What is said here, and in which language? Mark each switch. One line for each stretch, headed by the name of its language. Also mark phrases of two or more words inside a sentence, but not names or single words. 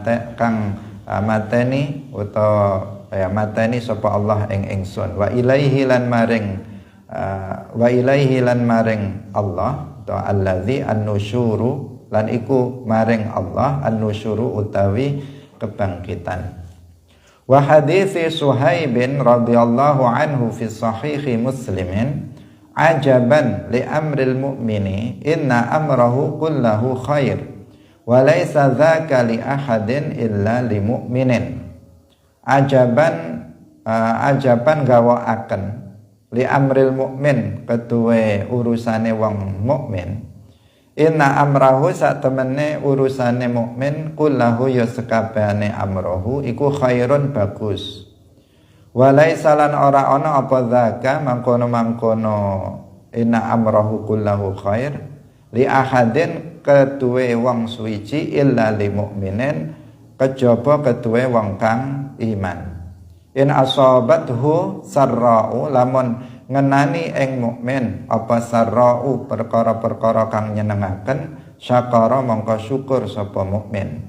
Javanese: mateni utawa mateni sapa Allah ing ingsun,
Arabic: وإليه
Javanese: lan maring Allah utawa
Arabic: الذي النشور
Javanese: lan iku maring Allah an-nusyuru utawi kebangkitan.
Arabic: وحديث صهيب رضي الله عنه في صحيح مسلم عجبا لأمر المؤمن إن أمره كله خير وليس ذاك لأحد إلا للمؤمن.
Javanese: Ajaban gawakaken
Arabic: لأمر المؤمن
Javanese: ketuwe urusane wong mukmin,
Arabic: إن أمره
Javanese: sak temene urusane mukmin kullahu ya sekabehane amrahu iku khairun bagus,
Arabic: وليس
Javanese: lan ora ana apa dzaka mangkono
Arabic: إن أمره كله خير لأحد
Javanese: ketuwe wong suwiji
Arabic: إلا لمؤمن
Javanese: kejaba ketuwe wong kang iman.
Arabic: إن أصابته سراء
Javanese: lamun ngenani ing mukmin apa sarra'u perkara-perkara kang nyenengaken, syakara mongko syukur sapa mukmin.